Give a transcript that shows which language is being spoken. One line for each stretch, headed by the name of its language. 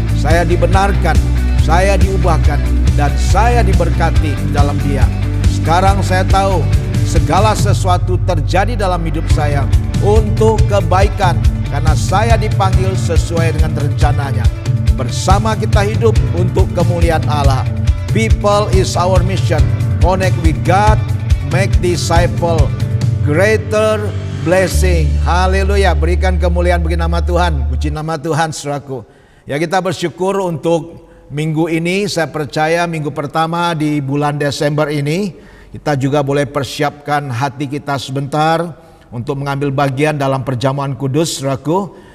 Indonesian: Saya dibenarkan, saya diubahkan, dan saya diberkati dalam Dia. Sekarang saya tahu segala sesuatu terjadi dalam hidup saya untuk kebaikan, karena saya dipanggil sesuai dengan rencananya. Bersama kita hidup untuk kemuliaan Allah.
English: People is our mission. Connect with God, make disciple, greater blessing.
Indonesian: Haleluya. Berikan kemuliaan bagi nama Tuhan. Puji nama Tuhan saudaraku. Ya, kita bersyukur untuk minggu ini. Saya percaya minggu pertama di bulan Desember ini, kita juga boleh persiapkan hati kita sebentar untuk mengambil bagian dalam perjamuan kudus saudaraku.